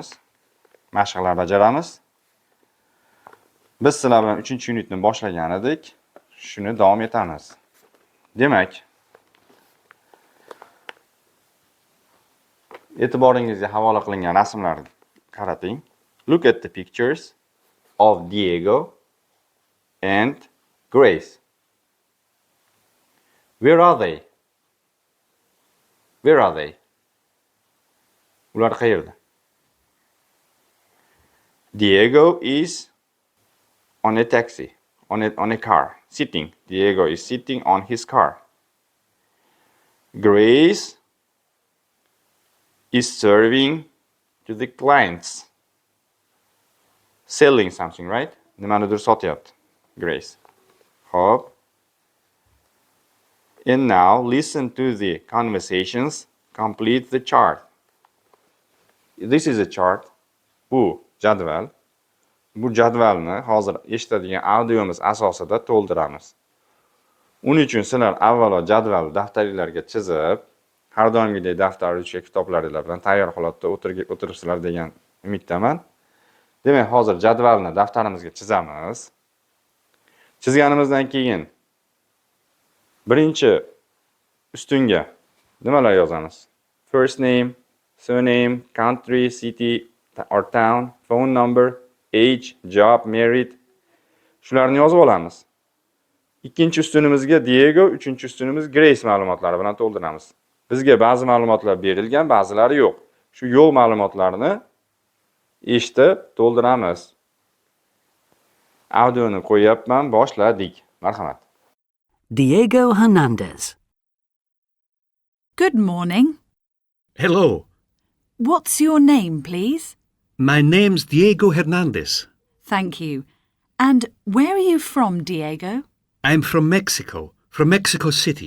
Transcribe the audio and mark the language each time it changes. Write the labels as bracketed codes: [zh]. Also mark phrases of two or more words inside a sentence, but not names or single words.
[uz] Mashqlar bajaramiz. Biz sizlar bilan 3-unitni boshlagan edik. Shuni davom etamiz. Demak, e'tiboringizga havola qilingan rasmlarni qarating. [en] Look at the pictures of Diego and Grace. Where are they? Where are they? [uz] Ular qayerda? [en] Diego is on a taxi, on a car, sitting. Diego is sitting on his car. Grace is serving to the clients. Selling something, right? [uz] Nimanidir sotyapti. Grace. Hop. [en] And now listen to the conversations. Complete the chart. This is a chart. [uz] Bu jadval. Bu jadvalni hozir eshitadigan audiomiz asosida to'ldiramiz. Uning uchun sizlar avvalo jadvalni daftaringizga chizib, har doimgidek daftar uchga kitoblaringiz bilan tayyor holatda o'tiribsizlar degan umiddaman. Demak, hozir jadvalni daftarimizga chizamiz. Chizganimizdan keyin birinchi ustunga nimalar yozamiz? [en] First name, surname, country, city or town, phone number, age, job, married. [uz] Shularni yozib olamiz. Ikkinchi ustunimizga Diego, uchinchi ustunimiz Grace ma'lumotlari bilan to'ldiramiz. Bizga ba'zi ma'lumotlar berilgan, ba'zilari yo'q. Shu yo'q ma'lumotlarni eshitib to'ldiramiz. Audioni qo'yapman, boshladik. Marhamat. Diego Hernandez. [en] Good morning. Hello, What's your name, please? my name's Diego Hernandez. Thank you. And where are you from, Diego? I'm from Mexico City.